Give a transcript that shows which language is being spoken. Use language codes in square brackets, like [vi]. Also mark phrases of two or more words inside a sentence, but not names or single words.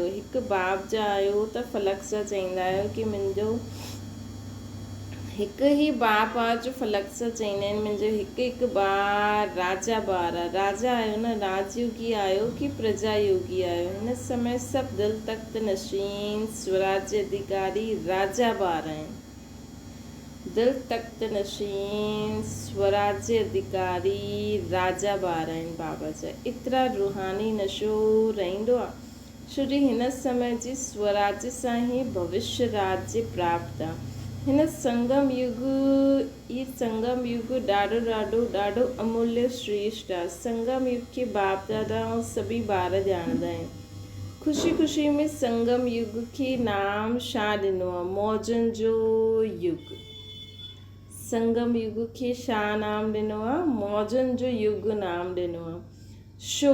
[sd] हिकु बाप जा आहियो त फलक सां चईंदा आहियो कि मुंहिंजो हिकु ई बाप आहे, जो फलक सां चईंदा आहिनि मुंहिंजो हिकु हिकु ॿार राजा ॿार आहे। राजा आहियो न, राजयोगी आहियो कि प्रजा योगी आहियो? हिन समय सभु दिल तख़्त नशीन स्वराज्य अधिकारी राजा ॿार आहिनि। दिल तख़्त नशीन स्वराज्य अधिकारी राजा ॿार आहिनि बाबा जा। एतिरा रूहानी नशो रहंदो आहे छो जो हिन समय जे स्वराज्य सां ई भविष्य राज्य प्राप्त आहे। हिन संगम युग ॾाढो ॾाढो ॾाढो अमूल्य श्रेष्ठ आहे। संगम युग खे बाप दादा ऐं सभी ॿार ॼाणंदा आहिनि। ख़ुशी ख़ुशी में संगम युग खे नाम छा ॾिनो आहे? मौजनि जो युग। संगम युग खे छा नाम ॾिनो आहे? मौजनि जो युग नाम ॾिनो आहे। छो?